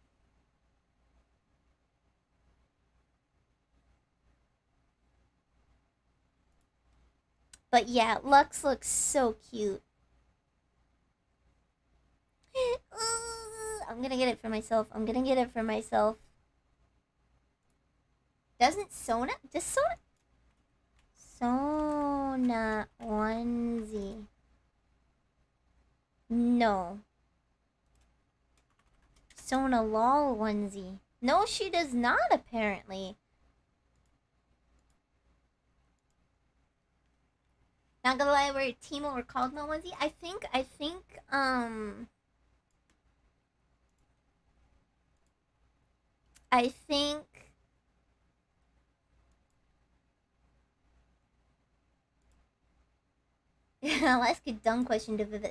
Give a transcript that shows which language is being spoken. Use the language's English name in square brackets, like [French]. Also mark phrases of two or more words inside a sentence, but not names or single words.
[English] But yeah, Lux looks so cute. I'm gonna get it for myself. I'm gonna get it for myself. Doesn't Sona? Does Sona? Sona onesie. No. Sona lol onesie. No, she does not, apparently. Not gonna lie, we're Teemo or Cogno onesie. I think, I'll ask a dumb question to Vivek.